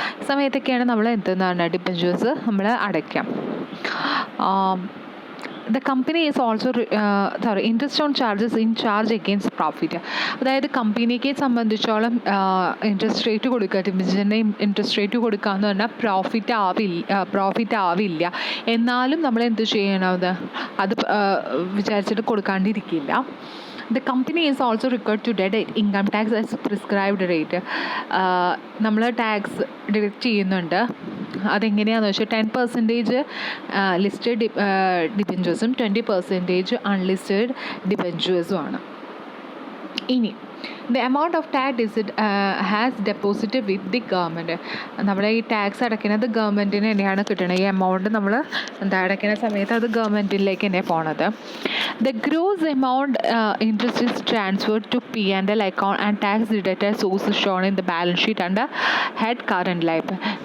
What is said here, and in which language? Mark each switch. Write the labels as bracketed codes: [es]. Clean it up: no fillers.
[ml] സമയത്തൊക്കെയാണ് നമ്മൾ എന്താണ് ഡിബെഞ്ചേഴ്സ് നമ്മൾ അടയ്ക്കാം. [en] The company is also interest on charges in charge against profit. [ml] അതായത് കമ്പനിക്ക് സംബന്ധിച്ചോളം ഇൻട്രസ്റ്റ് റേറ്റ് കൊടുക്കുക, ഡിബെഞ്ചറിൻ്റെ ഇൻട്രസ്റ്റ് റേറ്റ് കൊടുക്കുക എന്ന് പറഞ്ഞാൽ പ്രോഫിറ്റ് ആവില്ല. എന്നാലും നമ്മൾ എന്ത് ചെയ്യണത്? അത് വിചാരിച്ചിട്ട് കൊടുക്കാണ്ടിരിക്കില്ല. [en] The company is also required to deduct income tax as prescribed rate. [ml] നമ്മൾ ടാക്സ് ഡിഡക്റ്റ് ചെയ്യുന്നുണ്ട്. അതെങ്ങനെയാണെന്ന് വെച്ചാൽ 10% ലിസ്റ്റഡ് ഡിബെഞ്ചേഴ്സും 20% അൺലിസ്റ്റഡ് ഡിബെഞ്ചേഴ്സും ആണ്. [en] ഇനി the amount of tax has deposit with the government. [ml] നമ്മുടെ ഈ ടാക്സ് അടയ്ക്കുന്നത് ഗവൺമെൻറ്റിന് തന്നെയാണ് കിട്ടുന്നത്. ഈ എമൗണ്ട് നമ്മൾ അടയ്ക്കുന്ന സമയത്ത് അത് ഗവൺമെൻറ്റിലേക്ക് തന്നെ പോണത്. [en] The gross amount interest is transferred to P&L account and tax deducted source is shown in the balance sheet under head current liability.